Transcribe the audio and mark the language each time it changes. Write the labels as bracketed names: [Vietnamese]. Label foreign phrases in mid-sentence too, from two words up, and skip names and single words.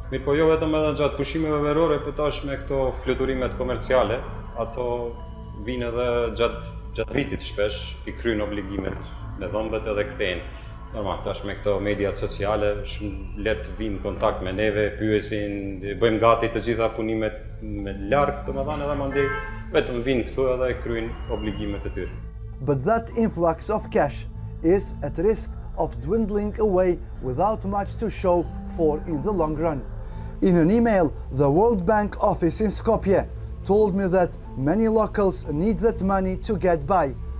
[Albanian] Mirë, po jo vetëm edhe gjatë pushimeve verore, po tash me këto fluturimet komerciale, ato vinë edhe gjatë vitit shpesh, i kryjnë obligimet me dhëmbët edhe kthejnë. Normal, tash me këto mediat sociale, shumë letë vinë kontakt me neve, pyesin, bëjmë gati të gjitha punimet me larg, domethënë edhe mandej vetëm vinë këtu edhe kryjnë obligimet e tyre. [English] But that influx of cash is at risk of dwindling away without much to show for in the long run. In an email, the World Bank office in Skopje told me that many locals need that money to get by.